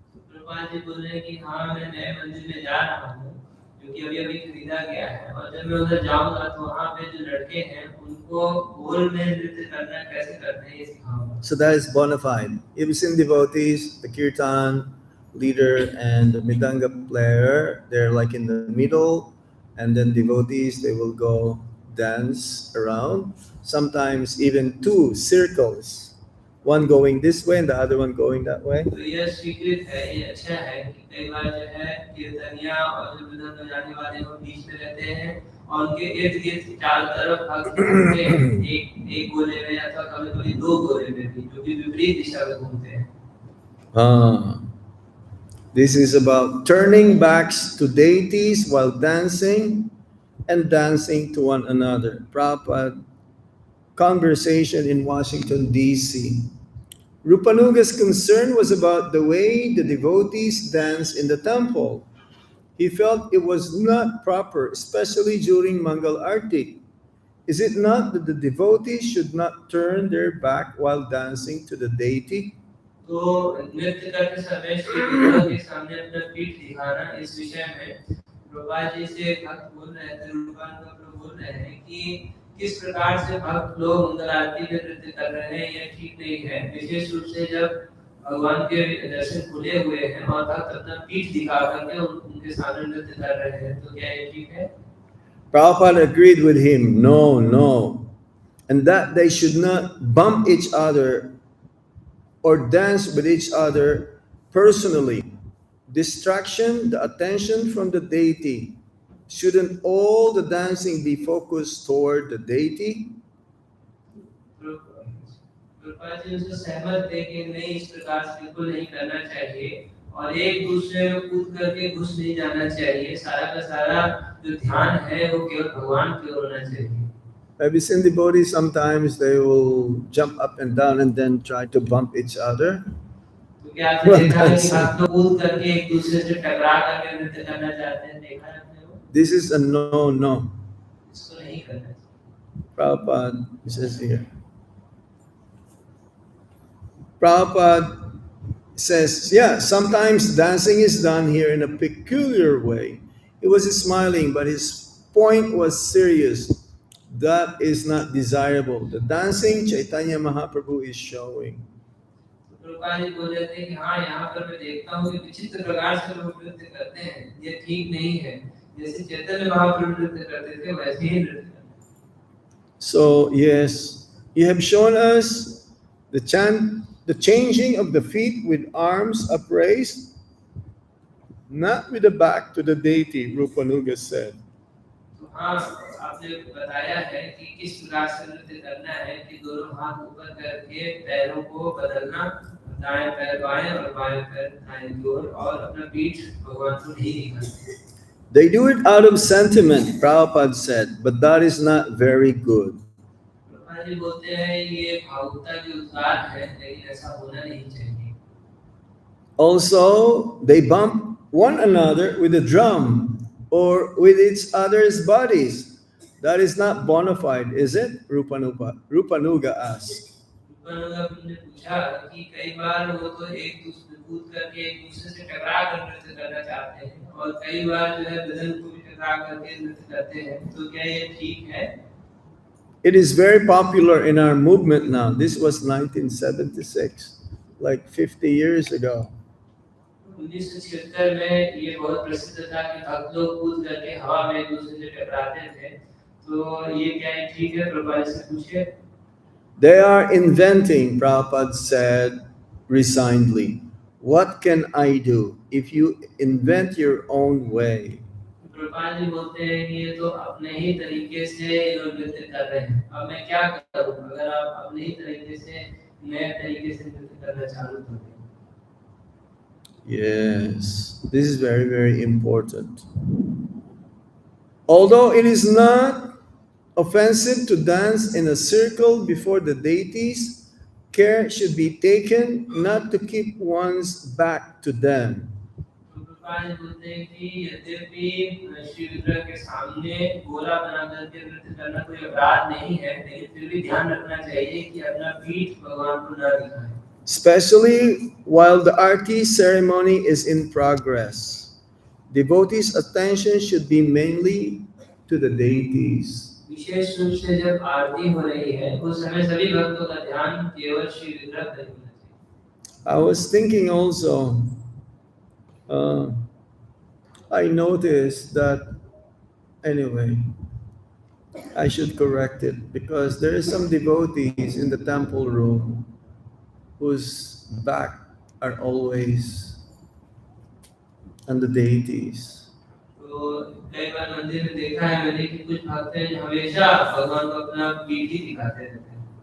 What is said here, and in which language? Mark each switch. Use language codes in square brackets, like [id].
[hi] प्रभुपाद जी बोल रहे हैं कि हाँ मैं नए मंदिर में जा रहा हूँ, क्योंकि अभी अभी खरीदा गया है, और जब मैं उधर जाऊंगा तो वहाँ पे जो लड़के हैं उनको गोल में नृत्य करना कैसे करते हैं ये सिखाऊंगा। [en] So that is bona fide. If it's in devotees, the kirtan leader and the midanga player, they're like in the middle, and then devotees, they will go dance around. Sometimes even two circles, one going this way and the other one going that way. [hi] तो ये स्वीकृत है, ये अच्छा है कि कई बार जो है कीर्तनिया और जो विधन बजाने वाले वो बीच में रहते हैं और उनके इर्द गिर्द चारों तरफ भक्त घूमते हैं, एक गोले में अथवा कभी कभी दो गोले में भी, जो कि विपरीत दिशा में घूमते हैं। [en] This is about turning backs to deities while dancing and dancing to one another. Prabhupada conversation in Washington, D.C. Rupanuga's concern was about the way the devotees dance in the temple. He felt it was not proper, especially during Mangal Arti. Is it not that the devotees should not turn their back while dancing to the deity? [hi] तो नृत्य करते समय श्री विग्रह के सामने अपना पीठ दिखाना, इस विषय में प्रभुपाद जी से भक्त बोल रहे थे, रूपानुग प्रभु बोल रहे हैं कि किस प्रकार से भक्त लोग मंगल आरती में नृत्य कर रहे हैं, यह ठीक नहीं है। विशेष रूप से जब भगवान के दर्शन खुले हुए हैं और भक्त अपना पीठ दिखा करके उनके सामने नृत्य कर रहे हैं, तो क्या ये ठीक है? [en] Prabhupada agreed with him, no, and that they should not bump each other or dance with each other personally. Distraction, the attention from the deity. Shouldn't all the dancing be focused toward the deity? [hi] Prabhupada ji उनसे सहमत थे कि नहीं, इस प्रकार से बिल्कुल नहीं करना चाहिए और एक दूसरे में कूद करके घुस नहीं जाना चाहिए। सारा का सारा जो ध्यान है वो केवल भगवान की ओर होना चाहिए। [en] Have you seen devotees sometimes they will jump up and down and then try to bump each other? [hi] तो क्या आपने देखा है कि भक्त लोग कूद करके एक दूसरे से टकरा करके नृत्य करना चाहते हैं? देखा है आपने वो? [en] This is a no. [hi] इसको नहीं करना चाहिए। [en] Prabhupada says here. Prabhupada says, yeah, sometimes dancing is done here in a peculiar way. He was smiling, but his point was serious. That is not desirable. The dancing Chaitanya Mahaprabhu is showing. [hi] तो प्रभुपाद जी बोल रहे थे कि हाँ यहाँ पर मैं देखता हूँ कि विचित्र प्रकार से लोग नृत्य करते हैं, ये ठीक नहीं है। जैसे चैतन्य महाप्रभु नृत्य करते थे वैसे ही नृत्य करना। [en] So yes, you have shown us the changing of the feet with arms upraised, not with the back to the deity, Rupanuga said. [hi] तो हाँ, आपने बताया है कि किस प्रकार से नृत्य करना है कि दोनों हाथ ऊपर करके पैरों को बदलना, दाएं पैर बाएं और बाएं पैर दाएं की ओर, और अपना पीठ भगवान को नहीं दिखाना। [en] They do it out of sentiment, Prabhupada said, but that is not very good. [hi] Prabhupada ji बोलते हैं ये भावुकता के उद्गार है, लेकिन ऐसा होना नहीं चाहिए। [en] Also, they bump one another with a drum or with each other's bodies. That is not bona fide, is it? Rupanuga asked. [hi] ने पूछा कि कई बार वो तो एक दूसरे कूद करके एक दूसरे से टकरा कर नृत्य करना चाहते हैं, और कई बार जो है बदन को भी टकरा करके नृत्य करते हैं, तो क्या ये ठीक है? [en] It is very popular in our movement now. This was 1976, like 50 years ago. [hi] 1976 में ये बहुत प्रसिद्ध था कि भक्त लोग कूद करके हवा में एक दूसरे से टकराते थे, तो ये क्या है ठीक है? प्रभुपाद से पूछे। [en] They are inventing, Prabhupada said resignedly. What can I do if you invent your own way? [hi] Prabhupada ji बोलते हैं कि ये तो अपने ही तरीके से ये लोग नृत्य कर रहे हैं, अब मैं क्या करूं अगर आप अपने ही तरीके से नए तरीके से नृत्य करना चालू कर दें। [en] Yes, this is very, very important. Although it is not offensive to dance in a circle before the deities, care should be taken not to keep one's back to them. [hi] Prabhupada ji बोलते हैं कि यद्यपि श्री विग्रह के सामने गोला बना करके नृत्य करना कोई अपराध नहीं है, लेकिन फिर भी ध्यान रखना चाहिए कि अपना पीठ भगवान को न दिखाएं। [en] Especially while the arti ceremony is in progress, devotees' attention should be mainly to the deities. [hi] विशेष रूप से जब आरती हो रही है उस समय सभी भक्तों का ध्यान केवल श्री विग्रह पर होना चाहिए। [en] I was thinking also, I noticed that, anyway, I should correct it because there is some devotees in the temple room whose back are always on the deities. [hi] तो कई बार मंदिर में देखा है मैंने कि कुछ भक्त हैं जो हमेशा भगवान को अपना पीठ ही दिखाते रहते हैं।